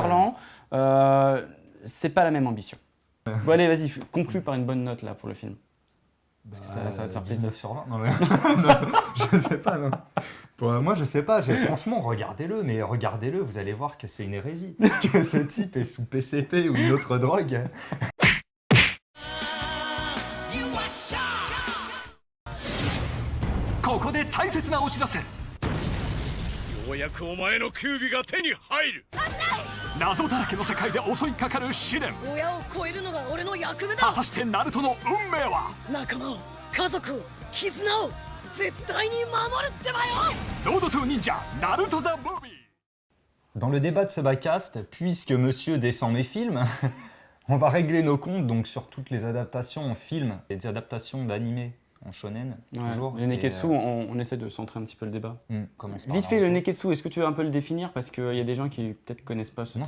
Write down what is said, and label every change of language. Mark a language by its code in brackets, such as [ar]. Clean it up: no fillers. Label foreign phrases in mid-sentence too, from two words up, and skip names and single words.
[fr] parlant, c'est pas la même ambition. Bon, allez, vas-y, conclue par une bonne note là pour le film. Bah, ça va te faire plaisir. 19 sur 20. Non, mais non, je sais pas. Non. Moi, je sais pas. Franchement, regardez-le. Mais regardez-le, vous allez voir que c'est une hérésie. Que ce type est sous PCP ou une autre drogue. [ja] ここで大切なお知らせ。ようやくお前の九尾が手に入る。謎だらけの世界で襲いかかる試練。親を超えるのが俺の役目だ。果たしてナルトの運命は？仲間を、家族を、絆を絶対に守るってばよ。ロードトゥ忍者ナルト・ザ・ムービー。 [fr] Dans le débat de ce backcast, puisque monsieur descend mes films, on va régler nos comptes donc sur toutes les adaptations en film et des adaptations d'animés en shonen, Ouais, toujours. les Neketsu, on essaie de centrer un petit peu le débat. Commence par Vite fait, le Naruto. Neketsu, est-ce que tu veux un peu le définir? Parce qu'il y a des gens qui peut-être connaissent pas ce